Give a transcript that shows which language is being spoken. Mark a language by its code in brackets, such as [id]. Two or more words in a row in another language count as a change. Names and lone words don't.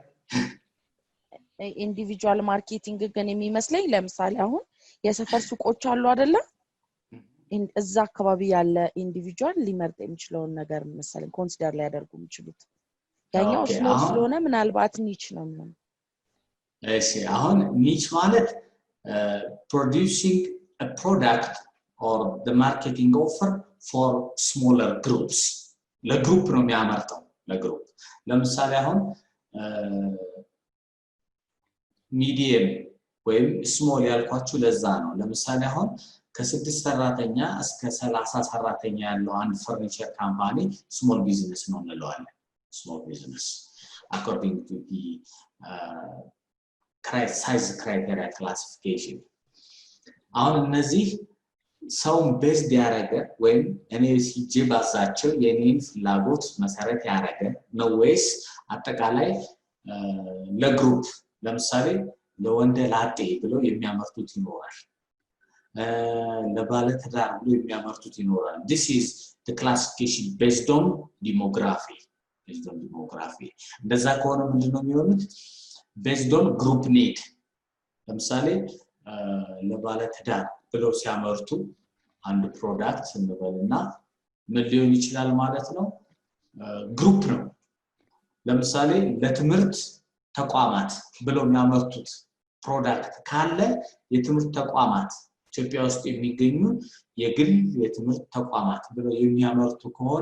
[en] individual marketing [am] ግን የሚመስለኝ ለምሳሌ አሁን የሰፈር ሱቆች አሉ አይደለ እዛ አካባቢ ያለ ኢንዲቪጁዋል ሊመርጥ የሚችለው ነገር መሰለኝ ኮንሲደር ላይ ያደርጉ የሚችሉት ያኛው ስሞል ስለሆነ ምናልባት ኒች ነው የሚሆነው እሺ አሁን ኒች ማለት [en] producing a product or the marketing offer for smaller groups [am] ለግሩፕ ነው የሚያመርተው ለግሩፕ ለምሳሌ አሁን ሚዲየም ወይም ስሞል ያልኳችሁ ለዛ ነው ለምሳሌ አሁን ከ6 ሰራተኛ እስከ 30 ሰራተኛ ያለው አንድ [en] furniture company small business [am] ነው እንለዋለን [en] small business according to the size criteria classification [am] አሁን እነዚህ ሰውን ቤዝድ ያደረገ ወይም እኔ ሲጂ ባዛቸው የኔን ፍላጎት መሰረት ያደረገ ነው ወይስ አጠቃላይ ለግሩፕ ለምሳሌ ለወንደ ላጤ ብለው የሚያመርቱት ይኖራል ለባለ ትዳር ብለው የሚያመርቱት ይኖራል [en] this is the classification based on demography [am] እንደዛ ከሆነ ምንድነው የሚሆኑት [en] based on group need [am] ለምሳሌ ለባለ ትዳር ብለው ሲያመርቱ አንድ ፕሮዳክት እንበልና ምን ሊሆን ይችላል ማለት ነው ግሩፕ ነው ለምሳሌ ለትምህርት ተቋማት ብለው የሚያመርቱት ፕሮዳክት ካለ የትምህርት ተቋማት ኢትዮጵያ ውስጥ የሚገኙ የግል የትምህርት ተቋማት ብለው የሚያመርቱ ከሆነ